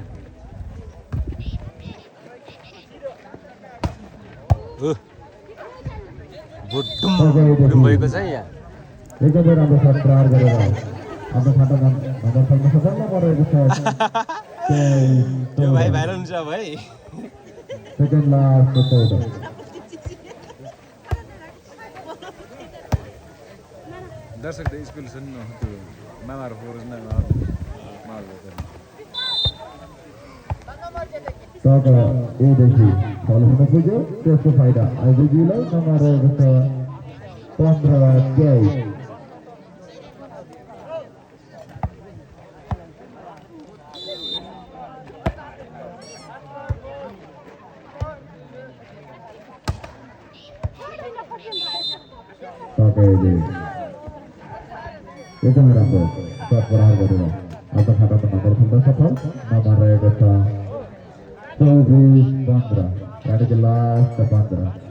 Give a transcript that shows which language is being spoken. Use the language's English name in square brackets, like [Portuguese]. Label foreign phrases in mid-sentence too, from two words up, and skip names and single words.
[Nepali] भुटुम भएको छ यहाँ एकदमै राम्रो शट प्रहार गरेर आफ्नो खातामा नम्बर थप्न सफल नम्बर रहेको छ त्यो भाइ भाइरल हुन्छ भाइ [English] second last [Nepali] 14 [Malay] Dasar dari school sana tu, mana harus nak malu kan? [Nepali] pakaiदेखि बल हुन पुग्यो त्यसको फाइदा आइपुग्नेलाई नम्बर रहेको छ 15-23 pakaiले एकदमै राम्रो शट प्रहार गरेर आफ्नो खातामा नम्बर थप्न सफल नम्बर रहेको छ 24-15 यानी कि लास्ट 15